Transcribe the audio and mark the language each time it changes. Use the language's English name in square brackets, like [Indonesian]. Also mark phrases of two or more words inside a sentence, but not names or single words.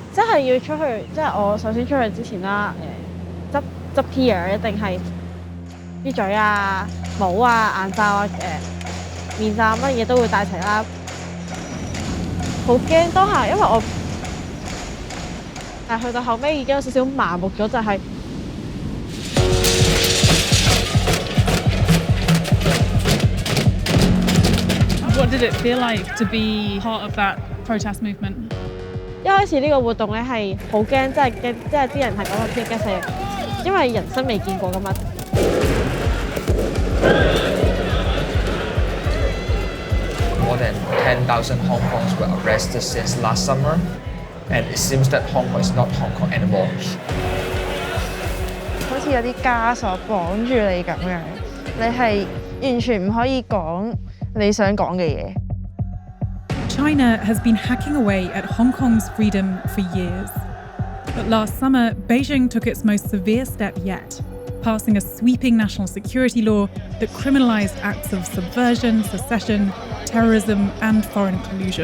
[Cantonese] 係要出去，即係我首先出去之前啦，執 gear 一定係啲嘴啊、帽啊、眼罩啊、面罩乜嘢都會帶齊啦。好驚當下，因為我但係去到後尾已經有少少麻木咗，就係。 [English] What did it feel like to be part of that protest movement? [Cantonese] 一開始呢個活動咧係好驚，真係驚，即係啲人係講到驚死，因為人生未見過㗎嘛。 [English] More than 10,000 Hong Kongs were arrested since last summer, and it seems that Hong Kong is not Hong Kong anymore. [Cantonese] 好似有啲枷鎖綁住你咁樣，你係完全唔可以講你想講嘅嘢。 [English] China has been hacking away at Hong Kong's freedom for years. But last summer, Beijing took its most severe step yet, passing a sweeping national security law that criminalised acts of subversion, secession, terrorism, and foreign collusion.